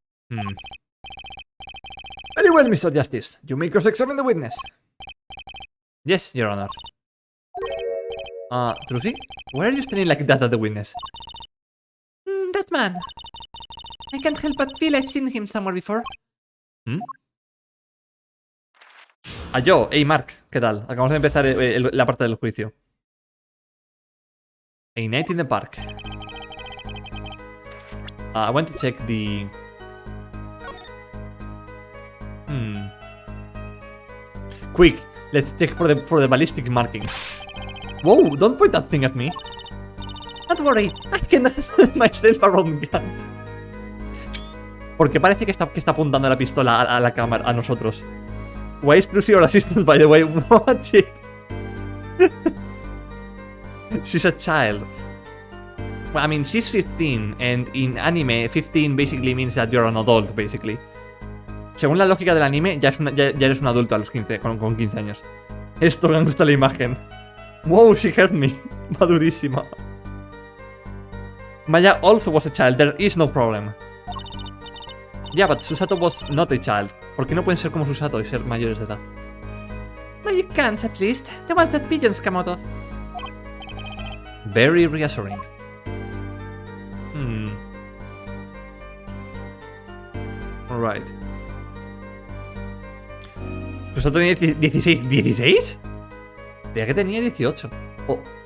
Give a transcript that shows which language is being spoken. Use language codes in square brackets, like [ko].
[en] Very well, Mr. Justice. You may cross-examine the witness. Yes, Your Honor. Trilogy? Why are you standing like that at the witness? That man. I can't help but feel I've seen him somewhere before. Yo, hey [es] Mark, ¿qué tal? Acabamos de empezar la parte del juicio. [en] A night in the park. I want to check the... Quick, let's check for the ballistic markings. Whoa, don't point that thing at me. Don't worry, I can help myself around guns. [es] Porque parece que está apuntando la pistola a la cámara, a nosotros. [en] Why is Trucy your assistant, by the way? Watch it. She's a child. Well, I mean, she's 15, and in anime, 15 basically means that you're an adult, basically. [es] Según la lógica del anime, ya eres un adulto a los 15, con 15 años. Esto me gusta la imagen. [en] Wow, she heard me. [es] Madurísima. [en] Maya also was a child, there is no problem. Yeah, but Susato was not a child. [es] ¿Por qué no pueden ser como Susato y ser mayores de edad? [en] Magic cans, at least. The ones that pigeons come out of. Very reassuring. Alright. [es] Susato tenía 16. ¿16? Creía que tenía 18. Oh.